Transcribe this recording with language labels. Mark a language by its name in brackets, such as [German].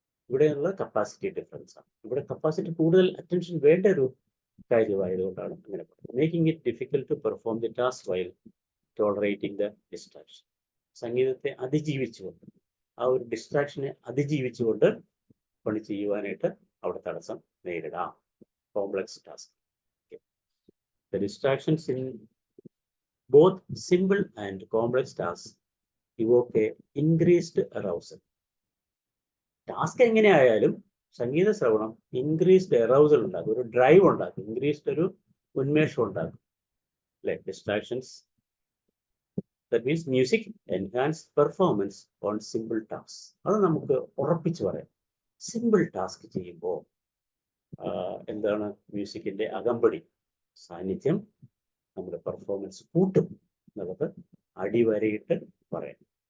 [Malayalam] ഇവിടെയുള്ള capacity difference ആണ്. ഇവിടെ കപ്പാസിറ്റി കൂടുതൽ അറ്റൻഷൻ വേണ്ട ഒരു കാര്യമായതുകൊണ്ടാണ് അങ്ങനെ പറയുന്നത്. [English] Making it difficult to perform the task while tolerating the distraction. [Malayalam] സംഗീതത്തെ അതിജീവിച്ചുകൊണ്ട്, ആ ഒരു ഡിസ്ട്രാക്ഷനെ അതിജീവിച്ചുകൊണ്ട് പണി ചെയ്യുവാനായിട്ട് അവിടെ തടസ്സം നേരിടാം. [English] Complex task. The distractions in both simple and complex tasks evoke a increased arousal. [Malayalam] Task എങ്ങനെയായാലും സംഗീത ശ്രവണം ഇൻക്രീസ്ഡ് എറൗസൽ ഉണ്ടാക്കും, ഒരു ഡ്രൈവ് ഉണ്ടാക്കും, ഇൻക്രീസ്ഡ് ഒരു ഉന്മേഷം ഉണ്ടാക്കും അല്ലെ. [English] Distractions, that means music enhance performance on simple task. [Malayalam] അത് നമുക്ക് ഉറപ്പിച്ച് പറയാം. സിമ്പിൾ ടാസ്ക് ചെയ്യുമ്പോൾ എന്താണ്, മ്യൂസിക്കിന്റെ അകമ്പടി സാന്നിധ്യം നമ്മുടെ പെർഫോമൻസ് കൂട്ടും എന്നുള്ളത് അടിവരയിട്ട് പറയാം.